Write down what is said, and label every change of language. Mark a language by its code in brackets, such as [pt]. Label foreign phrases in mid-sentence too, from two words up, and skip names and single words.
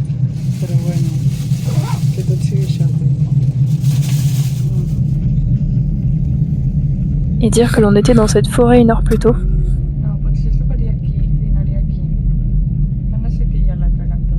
[es] Pero bueno, [ca] que tot sigui [fr] Et dire que l'on était dans cette forêt 1 heure plus tôt. [ca] No, potser estaria aquí, dinaria aquí. Van a ser que hi ha l'altre cantó.